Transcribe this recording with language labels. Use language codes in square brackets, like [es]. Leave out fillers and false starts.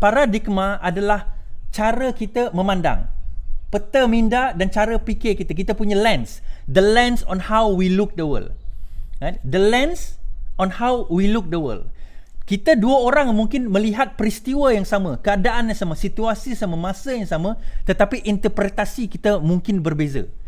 [ms] Paradigma adalah cara kita memandang, peta minda dan cara fikir kita. Kita punya [en] lens, the lens on how we look the world. The lens on how we look the world. [ms] Kita dua orang mungkin melihat peristiwa yang sama, keadaan yang sama, situasi sama, masa yang sama, tetapi interpretasi kita mungkin berbeza.